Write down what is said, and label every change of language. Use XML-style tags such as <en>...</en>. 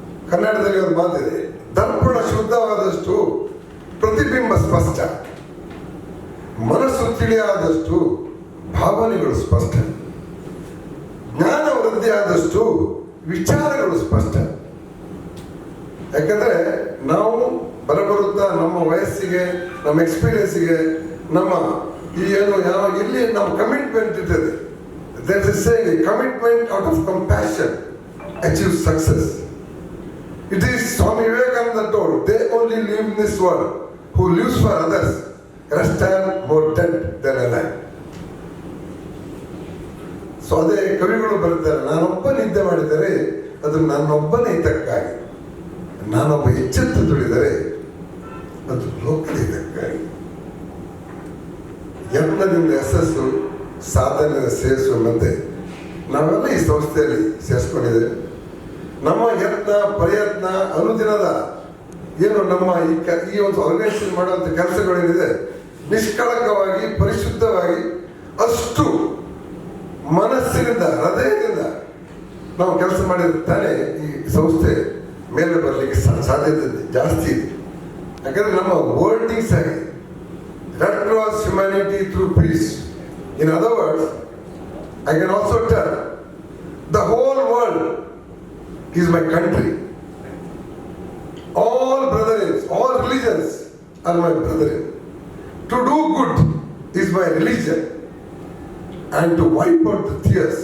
<kn>ಕನ್ನಡದಲ್ಲಿ ಒಂದು ಮಾತಿದೆ, ದರ್ಪಣ ಶುದ್ಧವಾದಷ್ಟು ಪ್ರತಿಬಿಂಬ ಸ್ಪಷ್ಟ, ಮನಸ್ಸು ತಿಳಿಯಾದಷ್ಟು ಭಾವನೆಗಳು ಸ್ಪಷ್ಟ, ಜ್ಞಾನ ವೃದ್ಧಿ ಆದಷ್ಟು ವಿಚಾರಗಳು ಸ್ಪಷ್ಟ. ಯಾಕಂದ್ರೆ ನಾವು ಬರಬರುತ್ತಾ ನಮ್ಮ ವಯಸ್ಸಿಗೆ, ನಮ್ಮ ಎಕ್ಸ್ಪೀರಿಯನ್ಸ್ಗೆ, ನಮ್ಮ ಈ ಏನು ಯಾವ ಇಲ್ಲಿ ನಮ್ಮ ಕಮಿಟ್ಮೆಂಟ್ ಇರ್ತದೆ.</kn> <en>There is a saying, commitment out of compassion achieves success. It is Swami Vivekananda told, they only live in this world who lives for others, rest are more dead than alive.</en> <kn>So ಅದೇ ಕವಿಗಳು ಬರುತ್ತಾರೆ, ನಾನೊಬ್ಬ ನಿದ್ದೆ ಮಾಡಿದರೆ ಅದು ನನ್ನೊಬ್ಬನೇ ಹಿತಕ್ಕಾಗಿ, ನಾನೊಬ್ಬ ಎಚ್ಚೆತ್ತು ದುಡಿದರೆ ಅದು ಲೋಕದ ಹಿತಕ್ಕಾಗಿ. ಯತ್ನದಿಂದ ಯಶಸ್ಸು, ಸಾಧನೆ ಸೇರಿಸುವಂತೆ ನಾವೆಲ್ಲ ಈ ಸಂಸ್ಥೆಯಲ್ಲಿ ಸೇರಿಸ್ಕೊಂಡಿದ್ದೇವೆ. ನಮ್ಮ ಯತ್ನ ಪ್ರಯತ್ನ ಅನುದಿನದ ಏನು ನಮ್ಮ ಈ ಒಂದು ಆರ್ಗನೈಸೇಷನ್ ಮಾಡುವಂಥ ಕೆಲಸಗಳೇನಿದೆ ನಿಷ್ಕಳಂಕವಾಗಿ ಪರಿಶುದ್ಧವಾಗಿ ಅಷ್ಟು ಮನಸ್ಸಿನಿಂದ ಹೃದಯದಿಂದ ನಾವು ಕೆಲಸ ಮಾಡಿದ್ರೆ ತಾನೇ ಈ ಸಂಸ್ಥೆ ಮೇಲೆ ಬರಲಿಕ್ಕೆ ಸಾಧ್ಯತೆ ಜಾಸ್ತಿ ಇದೆ. ಯಾಕಂದ್ರೆ ನಮ್ಮ ವರ್ಲ್ಡಿಂಗ್ಸ್ ಆಗಿ red cross</kn> <en>Humanity through peace. In other words, I can also tell the whole world is my country. All brethren, all religions are my brethren. To do good is my religion, and to wipe out the tears</en>